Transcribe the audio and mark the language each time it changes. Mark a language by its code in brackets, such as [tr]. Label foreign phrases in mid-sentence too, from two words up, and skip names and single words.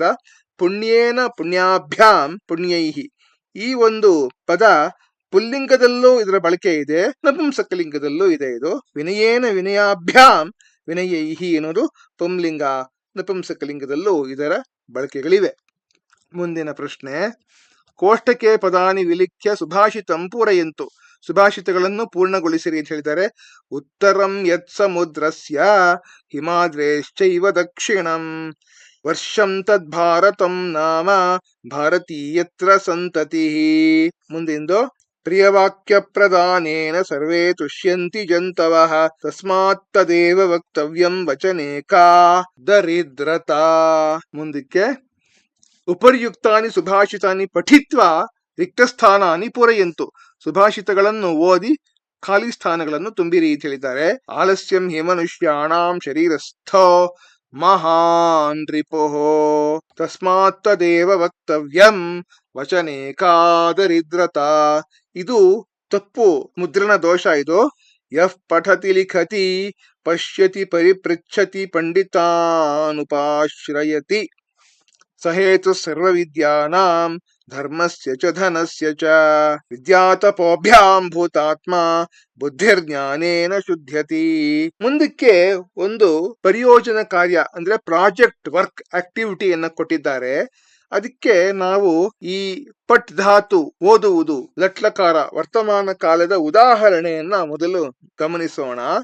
[sa] ಪುಣ್ಯೇನ ಪುಣ್ಯಾಭ್ಯಾಂ ಪುಣ್ಯೈಹಿ [kn] ಈ ಒಂದು ಪದ ಪುಲ್ಲಿಂಗದಲ್ಲೂ ಇದರ ಬಳಕೆ ಇದೆ, ನಪುಂಸಕಲಿಂಗದಲ್ಲೂ ಇದೆ. ಇದು [sa] ವಿನಯೇನ ವಿನಯಾಭ್ಯಾಂ ವಿನಯೈಹಿ [kn] ಎನ್ನುವುದು ಪುಂಲಿಂಗ, ನಪುಂಸಕಲಿಂಗದಲ್ಲೂ ಇದರ ಬಳಕೆಗಳಿವೆ. ಮುಂದಿನ ಪ್ರಶ್ನೆ, [sa] ಕೋಷ್ಟಕೆ ಪದಾನಿ ವಿಲಿಖ್ಯ ಸುಭಾಷಿತಂ ಪೂರಯಂತು. [kn] ಸುಭಾಷಿತಗಳನ್ನು ಪೂರ್ಣಗೊಳಿಸಿರಿ ಅಂತ ಹೇಳಿದ್ದಾರೆ. [sa] ಉತ್ತರಂ ಯತ್ ಸಮುದ್ರಸ್ಯ ಹಿಮಾದ್ರೇಶ್ಚೈವ ದಕ್ಷಿಣಂ ವರ್ಷಂ ತದ್ ಭಾರತಂ ನಾಮ ಭಾರತೀಯತ್ರ ಸಂತತಿ. ಮುಂದಿಂದು ಪ್ರಿಯವಾಕ್ಯ ಪ್ರದಾನೇನ ಸರ್ವೇ ತುಷ್ಯಂತಿ ಜಂತವಃ ತಸ್ಮಾತ್ ತದೇವ ವಕ್ತವ್ಯಂ ವಚನೆ ಕಾ ದರಿದ್ರತಾ. ಮುಂದಕ್ಕೆ ಉಪರ್ಯುಕ್ತಾನಿ ಸುಭಾಷಿತಾನಿ ಪಠಿತ್ವಾ ರಿಕ್ತಸ್ಥಾನಾನಿ ಪೂರಯಂತು. [kn] ಸುಭಾಷಿತಗಳನ್ನು ಓದಿ ಖಾಲಿ ಸ್ಥಾನಗಳನ್ನು ತುಂಬಿರಿ ಅಂತ ಹೇಳಿದ್ದಾರೆ. [sa] ಆಲಸ್ಯಂ ಹಿ ಮನುಷ್ಯಾಣಾಂ ಶರೀರಸ್ಥೋ ಮಹಾನ್ ರಿಪುಃ ತಸ್ಮಾತ್ ತದೇವ ವಕ್ತವ್ಯಂ ವಚನೆ ಕಾ ದರಿದ್ರತಾ. [kn] ಇದು ತಪ್ಪು ಮುದ್ರಣ ದೋಷ. ಇದು [sa] ಯಃ ಪಠತಿ ಲಿಖತಿ ಪಶ್ಯತಿ ಪರಿಪೃಚ್ಛತಿ ಪಂಡಿತಾನುಪಾಶ್ರಯತಿ ಸಹೇತು ಸರ್ವವಿದ್ಯಾನಾಂ ಧರ್ಮಸ್ಯ ಚ ಧನಸ್ಯ ಚ ವಿದ್ಯಾತಪೋಭ್ಯಾಂ ಭೂತಾತ್ಮ ಬುದ್ಧಿರ್ಜ್ಞಾನೇನ ಶುದ್ಧ್ಯತಿ. [kn] ಮುಂದಕ್ಕೆ ಒಂದು ಪರಿಯೋಜನ ಕಾರ್ಯ ಅಂದ್ರೆ [en] project work [kn] ಆಕ್ಟಿವಿಟಿಯನ್ನ ಕೊಟ್ಟಿದ್ದಾರೆ. ಅದಕ್ಕೆ ನಾವು ಈ ಪಟ್ ಧಾತು ಓದುವುದು ಲಟ್ಲಕಾರ ವರ್ತಮಾನ ಕಾಲದ ಉದಾಹರಣೆಯನ್ನ ಮೊದಲು ಗಮನಿಸೋಣ.